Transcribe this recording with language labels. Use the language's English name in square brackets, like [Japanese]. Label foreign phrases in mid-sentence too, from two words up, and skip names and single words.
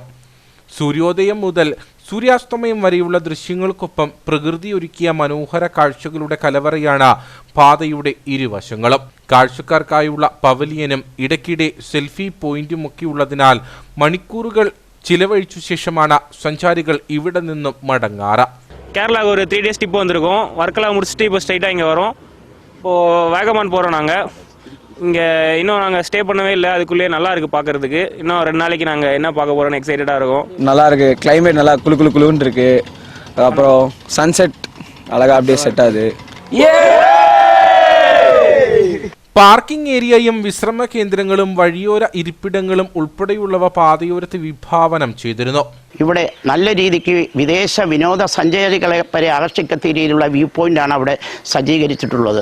[Malayalam] സൂര്യോദയം മുതൽ സൂര്യാസ്തമയം വരെയുള്ള ദൃശ്യങ്ങൾക്കൊപ്പം പ്രകൃതി ഒരുക്കിയ മനോഹര കാഴ്ചകളുടെ കലവറയാണ് പാതയുടെ ഇരുവശങ്ങളും. കാഴ്ചക്കാർക്കായുള്ള പവലിയനും ഇടയ്ക്കിടെ സെൽഫി പോയിന്റുമൊക്കെയുള്ളതിനാൽ മണിക്കൂറുകൾ ചിലവഴിച്ച ശേഷമാണ് സഞ്ചാരികൾ ഇവിടെ നിന്നും മടങ്ങാറ്. [Tamil] கேரளாவுக்கு ஒரு 3 days ட்ரிப் வந்திருக்கோம். ஒர்க்கெல்லாம் முடிச்சுட்டு இப்போ ஸ்ட்ரைட்டாக இங்கே வரோம். இப்போது வேகமான் போகிறோம். நாங்கள் இங்கே இன்னும் நாங்கள் ஸ்டே பண்ணவே இல்லை. அதுக்குள்ளேயே நல்லா இருக்குது பார்க்குறதுக்கு. இன்னும் 2 நாளைக்கு நாங்கள் என்ன பார்க்க போகிறோன்னு எக்ஸைட்டடாக இருக்கும். நல்லா இருக்குது, கிளைமேட் நல்லா குளுன்னு இருக்குது. அப்புறம் சன்செட் அழகாக அப்படியே செட் ஆகுது. [Malayalam] പാർക്കിംഗ് ഏരിയയും വിശ്രമ കേന്ദ്രങ്ങളും വഴിയോര ഇരിപ്പിടങ്ങളും ഉൾപ്പെടെയുള്ളവ പാതയോരത്ത് വിഭാവനം ചെയ്തിരുന്നു. ഇവിടെ നല്ല രീതിക്ക് വിദേശ വിനോദസഞ്ചാരികളെ വരെ ആകർഷിക്കത്ത രീതിയിലുള്ള വ്യൂ പോയിന്റാണ് അവിടെ സജ്ജീകരിച്ചിട്ടുള്ളത്.